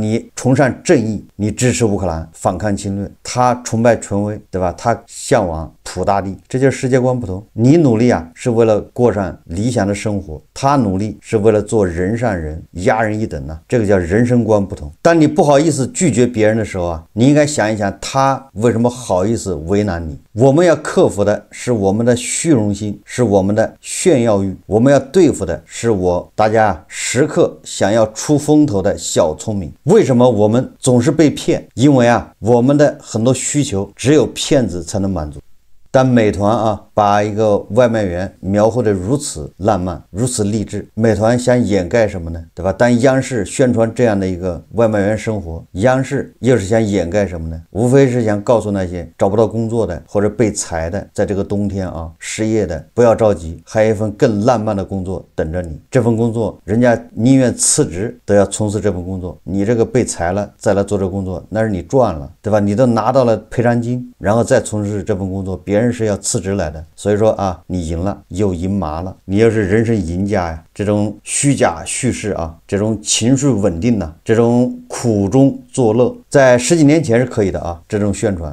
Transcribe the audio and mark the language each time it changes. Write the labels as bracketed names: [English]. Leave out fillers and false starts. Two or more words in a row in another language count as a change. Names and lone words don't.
[Chinese] 你崇尚正義，你支持烏克蘭反抗侵略，他崇拜權威，對吧？他向往土大地，這就是世界觀不同。你努力啊，是為了過上理想的生活，他努力是為了做人上人，壓人一等呢，這個叫人生觀不同。當你不好意思拒絕別人的時候啊，你應該想一想，他為什麼好意思為難你？我們要克服的是我們的虛榮心，是我們的炫耀欲，我們要對付的是大家時刻想要出風頭的小聰明。為什麼我們總是被騙？因為啊，我們的很多需求只有騙子才能滿足。但美团啊，把一个外卖员描绘得如此浪漫，如此勵志，美团想掩蓋什麼呢？對吧？當央視宣傳這樣的一個外賣員生活，央視又是想掩蓋什麼呢？無非是想告訴那些找不到工作的或者被裁的，在這個冬天啊失業的，不要着急，還有一份更浪漫的工作等着你。這份工作，人家寧願辭職都要從事這份工作。你這個被裁了再來做這個工作，那是你賺了，對吧？你都拿到了賠償金，然後再從事這份工作，別人是要辭職來的。所以說啊，你贏了又贏麻了，你又是人生贏家呀。這種虛假敘事啊，這種情緒穩定啊，這種苦中作樂，在十幾年前是可以的啊，這種宣傳。